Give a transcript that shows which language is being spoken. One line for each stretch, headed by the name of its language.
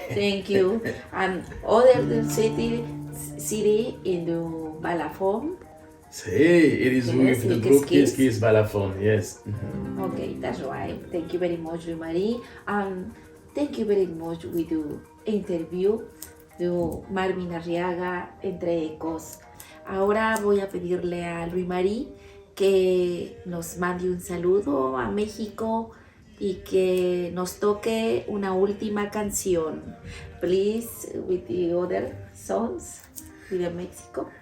English: Thank you. And other city in the balafon. Hey, it is Yes, with the Kiss group Kiss. Kiss Kiss Balafon, yes. Okay, that's right. Thank you very much, Louis-Marie. Thank you very much with the interview de Marvin Arriaga, Entre Ecos.
Spanish: Ahora voy a pedirle a Louis-Marie que nos mande un saludo a México y que nos toque una última canción.
English: Please, with the other songs, with the Mexico.